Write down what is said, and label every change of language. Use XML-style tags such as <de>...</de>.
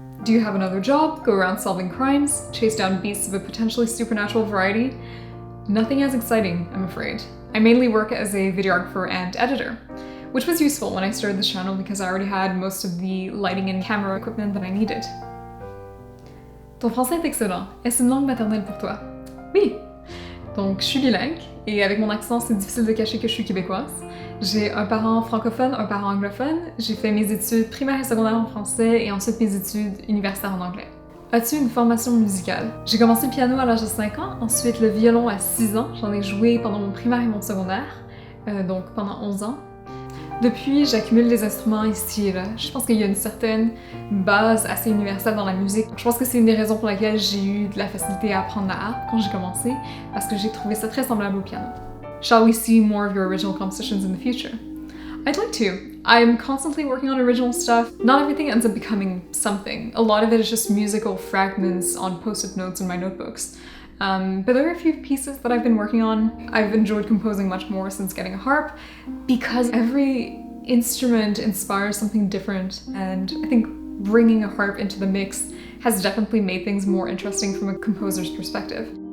<en>Do you have another job, go around solving crimes, chase down beasts of a potentially supernatural variety? Nothing as exciting, I'm afraid. I mainly work as a videographer and editor, which was useful when I started this channel because I already had most of the lighting and camera equipment that I needed.</en> <fr>Ton français est excellent. Est-ce une langue maternelle pour toi? Oui! Donc, je suis bilingue, et avec mon accent, c'est difficile de cacher que je suis québécoise. J'ai un parent francophone, un parent anglophone. J'ai fait mes études primaires et secondaires en français et ensuite mes études universitaires en anglais. As-tu une formation musicale? J'ai commencé le piano à l'âge de 5 ans, ensuite le violon à 6 ans. J'en ai joué pendant mon primaire et mon secondaire, donc pendant 11 ans. Depuis, j'accumule des instruments ici et là. Je pense qu'il y a une certaine base assez universelle dans la musique. Je pense que c'est une des raisons pour laquelle j'ai eu de la facilité à apprendre la harpe quand j'ai commencé, parce que j'ai trouvé ça très semblable au piano.</fr> <en>Shall we see more of your original compositions in the future? I'd like to. I'm constantly working on original stuff. Not everything ends up becoming something. A lot of it is just musical fragments on post-it notes in my notebooks. But there are a few pieces that I've been working on. I've enjoyed composing much more since getting a harp because every instrument inspires something different, and I think bringing a harp into the mix has definitely made things more interesting from a composer's perspective.</en>